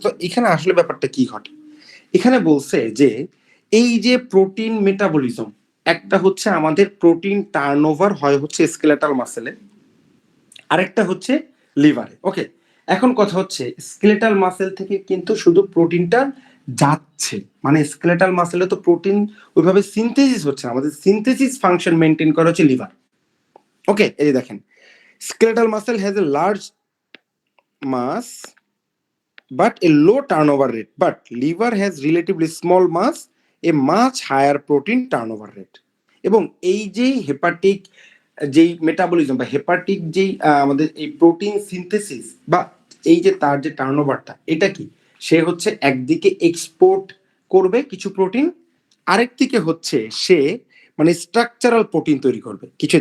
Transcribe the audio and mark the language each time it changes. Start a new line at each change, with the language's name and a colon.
Bangla: তো এখানে আসলে ব্যাপারটা কি ঘটে, এখানে বলছে যে এই যে প্রোটিন মেটাবলিজম, একটা হচ্ছে আমাদের প্রোটিন টার্নওভার হয় হচ্ছে স্কেলেটাল মাসেলে, আরেকটা হচ্ছে লিভারে। ওকে, এখন কথা হচ্ছে স্কেলেটাল মাসেল থেকে কিন্তু শুধু প্রোটিনটা যাচ্ছে, মানে স্কেলেটাল মাসেলে তো প্রোটিন ওইভাবে সিনথেসিস হচ্ছে না, আমাদের সিনথেসিস ফাংশন মেনটেন করা হচ্ছে লিভার।
English: okay,
Bangla: এই যে দেখেন,
English: skeletal muscle has a large mass but a low turnover rate, but liver has relatively small mass, a much higher protein turnover rate.
Bangla: এবং এই যে হেপাটিক যেই মেটাবলিজম বা হেপাটিক যেই আমাদের এই প্রোটিন সিনথেসিস বা এই যে তার যে টার্নওভারটা, এটা কি, সে হচ্ছে একদিকে এক্সপোর্ট করবে কিছু প্রোটিন, আরেকদিকে হচ্ছে সে মানে স্ট্রাকচারাল প্রোটিন তৈরি করবে কিছু।